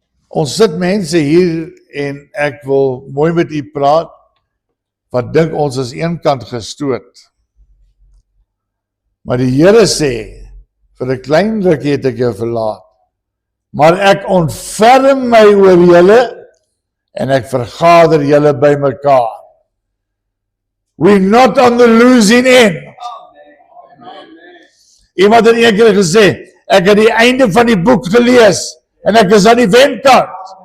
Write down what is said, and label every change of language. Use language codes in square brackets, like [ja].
[af] Ons sit mense hier en ek wil mooi met u praat, wat dink ons is eenkant gestoot. Maar die Here sê, vir 'n klein rukkie het ek jou verlaat, maar ek ontferm my oor julle en ek vergader julle by mekaar. [en] We're not on the losing end. [af] Iemand het een keer gesê, ek het die einde van die boek gelees en ek is aan die wenkant.